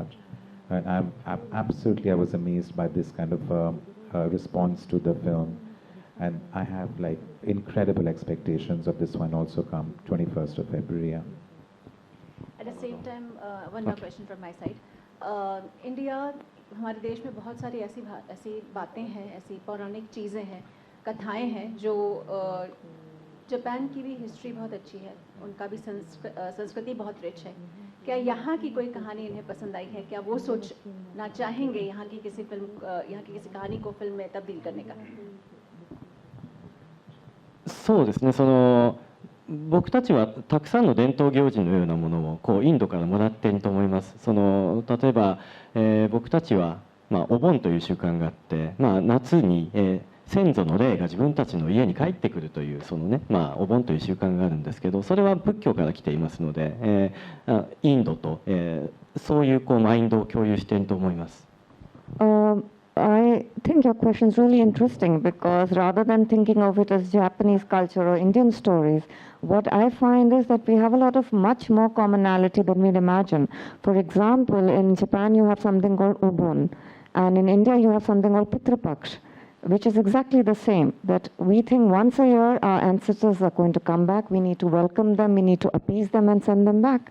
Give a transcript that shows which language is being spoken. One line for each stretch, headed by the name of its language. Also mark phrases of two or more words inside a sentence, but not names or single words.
English: And I was amazed by this kind of response to the film. And I have like incredible expectations of this one also come 21st of February. Yeah. At the same time, one more question from my side. India,
Hindi: हमारे देश में बहुत सारी ऐसी बातें हैं, ऐसी पौराणिक चीज़ें हैं, कथाएं हैं जो जापान की भी हिस्ट्री बहुत अच्छी है, उनका भी संस्कृति बहुत रिच है. क्या यहाँ की कोई कहानी इन्हें पसंद आई है? क्या वो सोचना चाहेंगे यहाँ की किसी कहानी को फिल्म में तब्दील करने का?
Japanese: そうですね、僕たちはたくさんの伝統行事のようなものをこうインドからもらっていると思います。例えば、僕たちは、お盆という習慣があって、夏に、先祖の霊が自分たちの家に帰ってくるというお盆という習慣があるんですけど、それは仏教から来ていますので、インドと、そういうマインドを共有していると思います。
English: I think your question is really interesting because rather than thinking of it as Japanese culture or Indian stories, what I find is that we have a lot of much more commonality than we'd imagine. For example, in Japan you have something called Obon, and in India you have something called Pitrapaksh, which is exactly the same, that we think once a year our ancestors are going to come back, we need to welcome them, we need to appease them and send them back.